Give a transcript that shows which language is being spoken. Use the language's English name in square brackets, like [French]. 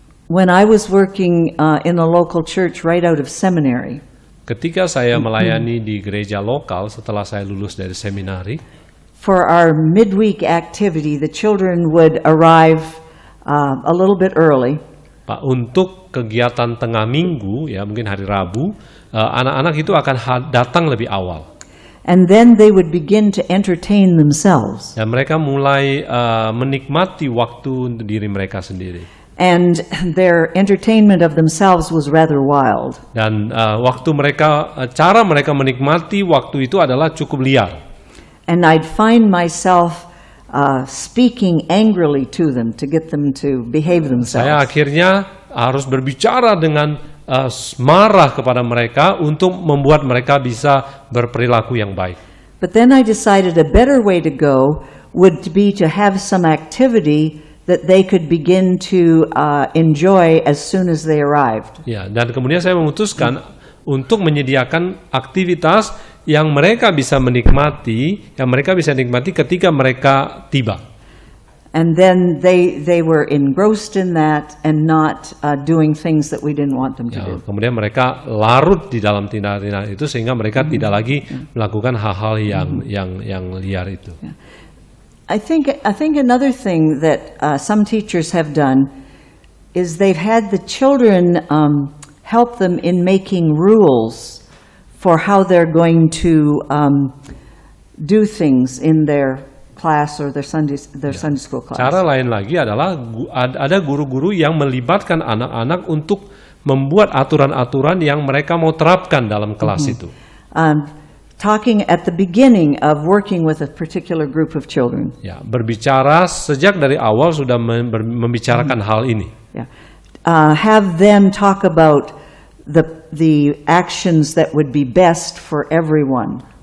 [English] When I was working in a local church right out of seminary, [Indonesian] ketika saya melayani di gereja lokal setelah saya lulus dari seminari, [English] for our midweek activity, the children would arrive a little bit early. [Indonesian] Pak, untuk kegiatan tengah minggu, ya mungkin hari Rabu, anak-anak itu akan datang lebih awal. [English] And then they would begin to entertain themselves. [Indonesian] Dan mereka mulai menikmati waktu untuk diri mereka sendiri. [English] And their entertainment of themselves was rather wild. [Indonesian] Dan cara mereka menikmati waktu itu adalah cukup liar. [English] And I'd find myself speaking angrily to them to get them to behave themselves. [Indonesian] Saya akhirnya harus berbicara dengan marah kepada mereka untuk membuat mereka bisa berperilaku yang baik. [English] But then I decided a better way to go would be to have some activity that they could begin to enjoy as soon as they arrived. [Indonesian] Ya, dan kemudian saya memutuskan untuk menyediakan aktivitas yang mereka bisa nikmati ketika mereka tiba. [English] And then they were engrossed in that and not doing things that we didn't want them to Ya, do. [Indonesian] kemudian mereka larut di dalam tindakan itu sehingga mereka tidak lagi melakukan hal-hal yang liar itu. [English] I think another thing that some teachers have done is they've had the children help them in making rules for how they're going to do things in their class or their Sunday school class. [Indonesian] Cara lain lagi adalah ada guru-guru yang melibatkan anak-anak untuk membuat aturan-aturan yang mereka mau terapkan dalam kelas itu. [English] Talking at the beginning of working with a particular group of children. [Indonesian] Ya, berbicara sejak dari awal sudah membicarakan hal ini. Yeah. [English] Have them talk about the actions that would be best for everyone.